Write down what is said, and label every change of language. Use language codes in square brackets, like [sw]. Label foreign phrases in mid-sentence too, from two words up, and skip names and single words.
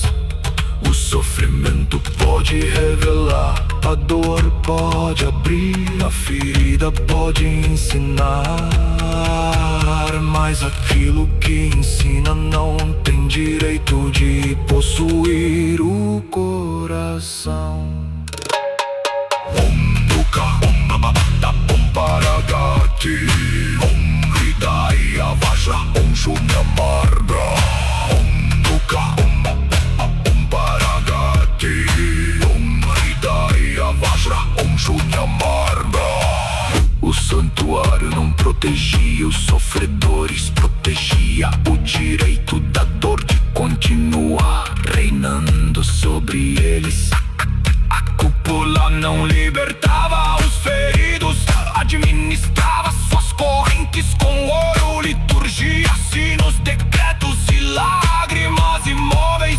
[pt] O sofrimento pode revelar, a dor pode abrir, a ferida pode ensinar, mas aquilo que ensina não tem direito de possuir o coração. [sa] Om Dukkha, Om Namata, Om Paragati, Om Hridaya Vajra, Om Shunya Marga. Om Dukkha, Om Paragati, Om Hridaya Vajra, Om Shunya Marga. [pt] O santuário não protegia os sofredores, protegia o direito da dor de continuar reinando sobre eles. A cúpula não libertava os feridos, administrava suas correntes com ouro, liturgia, sinos, decretos e lágrimas imóveis.